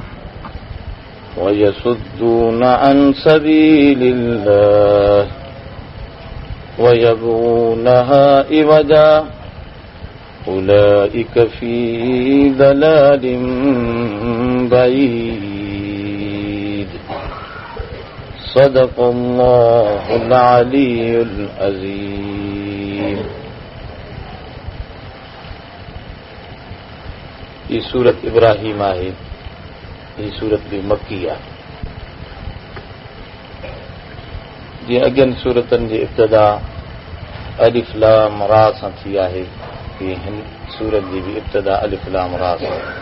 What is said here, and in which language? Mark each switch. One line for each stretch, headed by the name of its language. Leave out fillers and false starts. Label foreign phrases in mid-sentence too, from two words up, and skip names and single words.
Arabic: ويصدون عن سبيل الله ويبغونها عوجا أولئك في ضلال بعيد صدق الله العلي العظيم.
Sindhi: ये सूरत इब्राहिम आहे, ये सूरत भी मक्की आहे. जीअं अॻियनि सूरतनि जी इब्तिदा
Arabic: الف لام را
Sindhi: सां थी आहे, हिन सूरत जी भी इब्तिदा
Arabic: الف لام را
Sindhi: सां.